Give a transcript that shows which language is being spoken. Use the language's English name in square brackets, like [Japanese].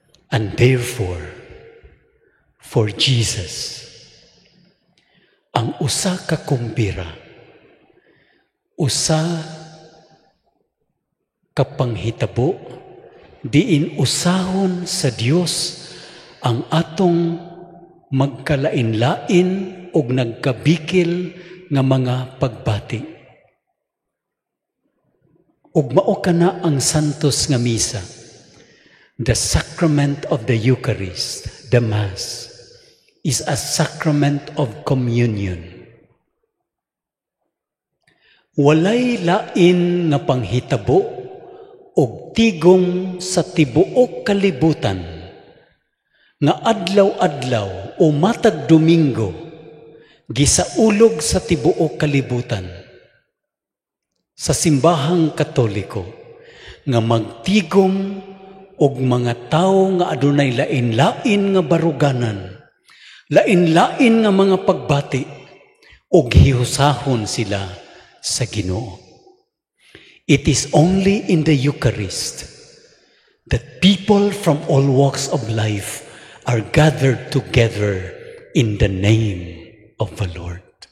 [English] And therefore, for Jesus, [Cebuano] ang usa ka kumbira, usa ka panghitabo, diin usahon sa Dios ang atong magkalain-lain o nagkabikil nga mga pagbati. Ug mao kana ang santos nga misa [English] The sacrament of the Eucharist, the Mass, is a sacrament of communion. [Cebuano] Walay lain nga panghitabo og tigom sa tibuok kalibutan nga adlaw-adlaw o matag Domingo gisaulog sa tibuok kalibutan sa simbahang Katoliko nga magtigom og mga tawo nga adunay lain-lain nga baruganan, lain-lain nga mga pagbati, og hihusahon sila sa Ginoo. [English] It is only in the Eucharist that people from all walks of life are gathered together in the name of the Lord.